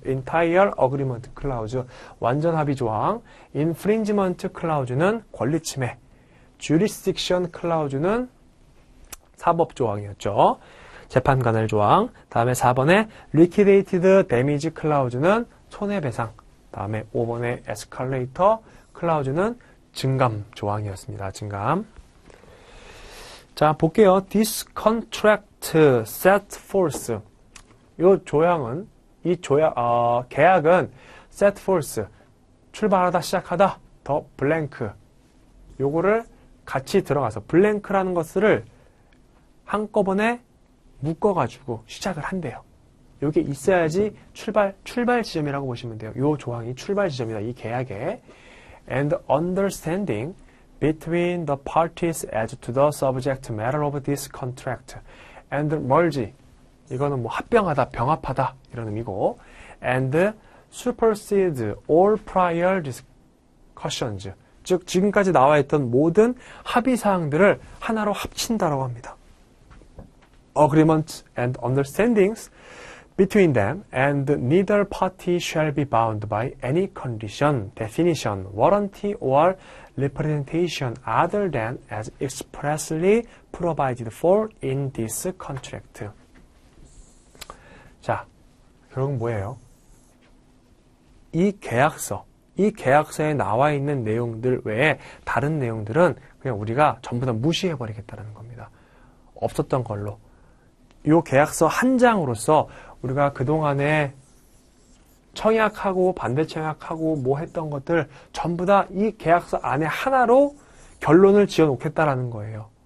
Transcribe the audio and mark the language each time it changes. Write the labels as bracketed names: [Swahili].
[Korean] Entire Agreement Clause 완전 합의 조항, Infringement Clause는 권리 침해, Jurisdiction Clause는 사법 조항이었죠. 재판 관할 조항. 다음에 4번에 Liquidated Damage Clause는 손해배상. 다음에 5번에 Escalator Clause는 증감 조항이었습니다. 증감. 자, 볼게요. [English] This contract set forth. [Korean] 이 조항은, 계약은 [English] set forth. [Korean] 출발하다, 시작하다. 더 blank. 요거를 같이 들어가서 blank라는 것을 한꺼번에 묶어가지고 시작을 한대요. 요게 있어야지 출발 지점이라고 보시면 돼요. 요 조항이 출발 지점이다. 이 계약에. [English] And understanding between the parties as to the subject matter of this contract. And merge. [Korean] 이거는 뭐 합병하다, 병합하다 이런 의미고. [English] And supersede all prior discussions. [Korean] 즉 지금까지 나와 있던 모든 합의 사항들을 하나로 합친다라고 합니다. [English] Agreement and understandings between them, and neither party shall be bound by any condition, definition, warranty, or representation other than as expressly provided for in this contract. [Korean] 자, 결국 뭐예요? 이 계약서에 나와 있는 내용들 외에 다른 내용들은 그냥 우리가 전부 다 무시해버리겠다는 겁니다. 없었던 걸로. 이 계약서 한 장으로서 우리가 그동안에 청약하고 반대 청약하고 뭐 했던 것들 전부 다 이 계약서 안에 하나로 결론을 지어 놓겠다라는 거예요.